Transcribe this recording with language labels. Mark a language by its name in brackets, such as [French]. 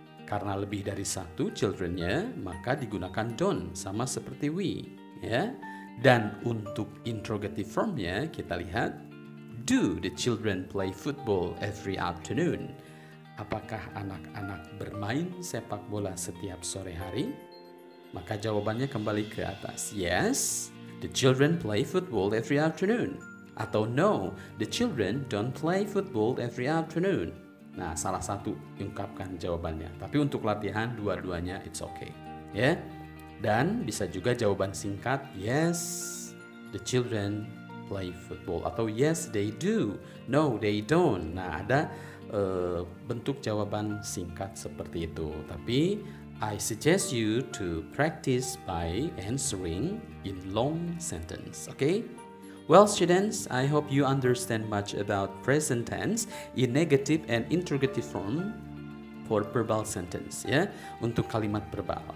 [Indonesian] Karena lebih dari satu children-nya, maka digunakan don't sama seperti we ya. Dan untuk interrogative formnya kita lihat, [English] do the children play football every afternoon? [Indonesian] Apakah anak-anak bermain sepak bola setiap sore hari? Maka jawabannya kembali ke atas. [English] Yes, the children play football every afternoon. [Indonesian] Atau [English] no, the children don't play football every afternoon. [Indonesian] Nah, salah satu ungkapkan jawabannya. Tapi untuk latihan dua-duanya [English] it's okay. [Indonesian] Ya. Dan bisa juga jawaban singkat, [English] yes, the children play football. [Indonesian] Atau [English] yes, they do. No, they don't. [Indonesian] Nah, ada bentuk jawaban singkat seperti itu. Tapi [English] I suggest you to practice by answering in long sentence. Okay? Well, students, I hope you understand much about present tense in negative and interrogative form for verbal sentence ya, [Indonesian] untuk kalimat verbal.